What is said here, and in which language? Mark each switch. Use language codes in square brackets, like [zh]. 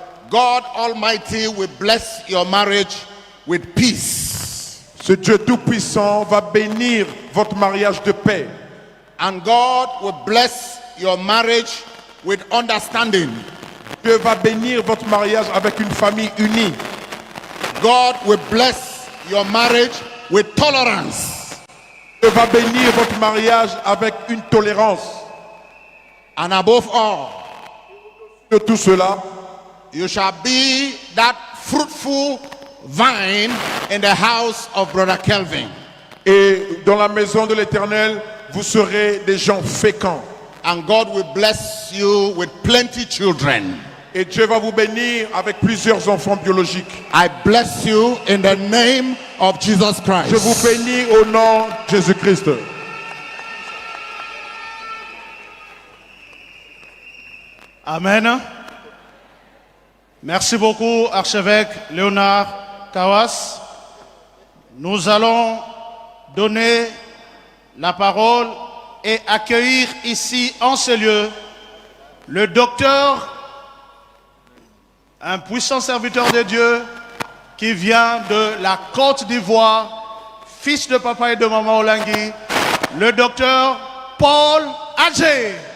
[en] God Almighty will bless your marriage with peace. [fr] ce Dieu Tout-Puissant va bénir votre mariage de paix. [en] And God will bless your marriage with understanding. [fr] Dieu va bénir votre mariage avec une famille unie. [en] God will bless your marriage with tolerance. [fr] Dieu va bénir votre mariage avec une tolérance. [en] And above all, [fr] De tout cela, [en] you shall be that fruitful vine in the house of Brother Kelvin. [fr] et dans la maison de l'Éternel, vous serez des gens féconds. [en] And God will bless you with plenty children. [fr] Et Dieu va vous bénir avec plusieurs enfants biologiques. [en] I bless you in the name of Jesus Christ. [fr] Je vous bénis au nom de Jésus-Christ. [en] Amen. [fr] Merci beaucoup, archevêque Léonard Kawas. Nous allons donner la parole et accueillir ici en ce lieu le docteur, un puissant serviteur de Dieu qui vient de la Côte d'Ivoire, fils de papa et de maman Olangui, le docteur Paul Adjé.